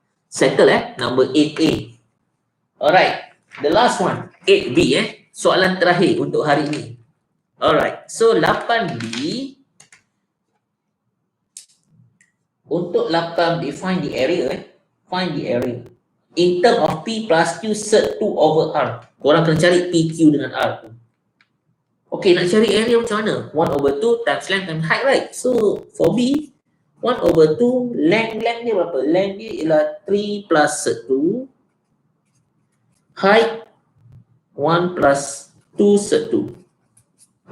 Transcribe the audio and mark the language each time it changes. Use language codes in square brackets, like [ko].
[en] Settle number 8A. Alright, the last one 8B [ms] soalan terakhir untuk hari ini. [en] Alright, so 8B. [ms] Untuk [en] 8B, find the area. Find the area in term of P plus Q surd 2 over R. [ms] Korang kena cari PQ dengan R tu. Okay, nak cari area macam mana? [en] 1 over 2 times length times height, right? So for B, 1 over 2 length [ms] dia berapa? [en] Length [ms] dia ialah [en] 3 plus surd 2, height 1 plus 2 surd 2.